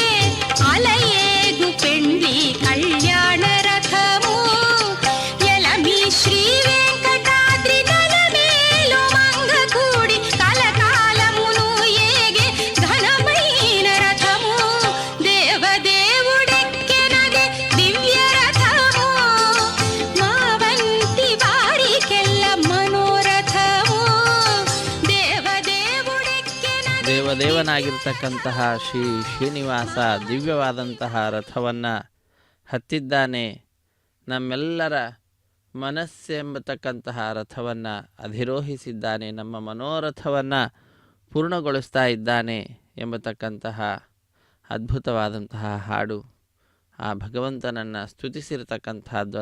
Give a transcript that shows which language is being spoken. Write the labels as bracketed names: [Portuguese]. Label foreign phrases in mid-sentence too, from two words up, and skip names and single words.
[Telugu] అలయేగు పెండ్లి కళ్యాణ రథము ఎలమి శ్రీ వెంకటాద్రి నలమేలు మంగకూడి కలకాలమును ఏగే ఘనమైన రథము దేవదేవుడెక్కెనదే దివ్య రథము మా వంటి వారికెల్ల మనోరథము దేవదేవుడెక్కెనదే [Kannada] ದೇವದೇವನಾಗಿರ್ತಕ್ಕಂತಹ ಶ್ರೀ ಶ್ರೀನಿವಾಸ ದಿವ್ಯವಾದಂತಹ ರಥವನ್ನು ಹತ್ತಿದ್ದಾನೆ. ನಮ್ಮೆಲ್ಲರ ಮನಸ್ಸೆಂಬತಕ್ಕಂತಹ ರಥವನ್ನು ಅಧಿರೋಹಿಸಿದ್ದಾನೆ. ನಮ್ಮ ಮನೋರಥವನ್ನು ಪೂರ್ಣಗೊಳಿಸ್ತಾ ಇದ್ದಾನೆ ಎಂಬತಕ್ಕಂತಹ ಅದ್ಭುತವಾದಂತಹ ಹಾಡು ಆ ಭಗವಂತನನ್ನು ಸ್ತುತಿಸಿರ್ತಕ್ಕಂತಹದ್ದು.